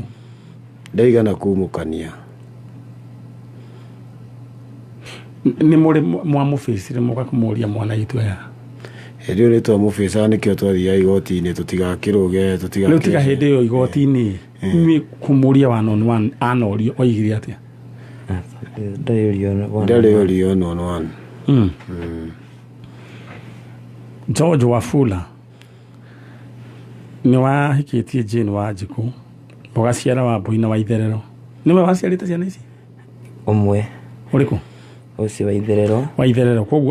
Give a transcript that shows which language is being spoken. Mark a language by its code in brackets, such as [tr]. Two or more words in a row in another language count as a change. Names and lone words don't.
[ki] Ndaigana kumũkania. Nĩ mũrĩ mwamũbĩcire mũgakũmũria mwana itu ya? Hĩndĩ ĩyo nĩtwamũbĩcaga nĩkĩo twathiaga igoti-inĩ tũtigakĩrũge rĩu tiga hĩndĩ ĩyo igoti-inĩ kũmũria [en] one on one [ki] anorio oigire atĩa? Ndarĩ orio [en] one on one. [ki] George Wafula nĩ wahikĩtie Jane Wanjikũ mũgaciara wa Mbũi na Waitherero. Nĩwe waciarĩte ciana ici? Ũmwe. Ũrĩkũ? Ũcio Waitherero. Koguo